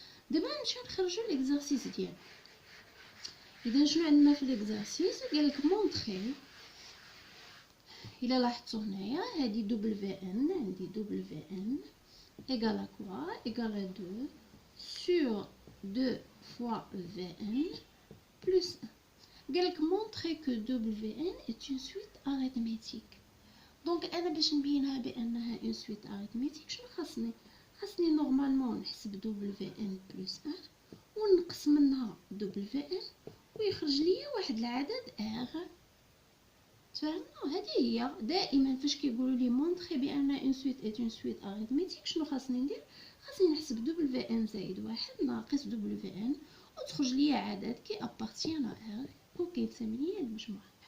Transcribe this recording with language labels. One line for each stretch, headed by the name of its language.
Arabic: دابا نمشيو نخرجوا ليكزارسيس ديالنا. اذا شنو عندنا في ليكزارسيس؟ قالك مونطري، الا لاحظتوا هنايا هذه دبل في ان، عندي دبل في ان ايغال كوا ايغال
French: 2 sur 2 fois Vn plus 1.
Arabic: قالك
French: montrer que Wn est une suite arithmétique.
Arabic: دونك انا باش نبينها بانها
French: une suite arithmétique
Arabic: شنو خاصني نورمالمون نحسب
French: Wn plus 1
Arabic: ونقص منها Wn ويخرج ليا واحد العدد r. تفهمنا؟ هذه هي دائما فاش كيقولوا لي مونطري بان
French: une suite est une suite arithmétique
Arabic: شنو خاصني ندير؟ خاصني نحسب Wn زائد واحد ناقص Wn وتخرج ليا عدد كي ابارتيان ا r وكيتسمى ليا المجموعه.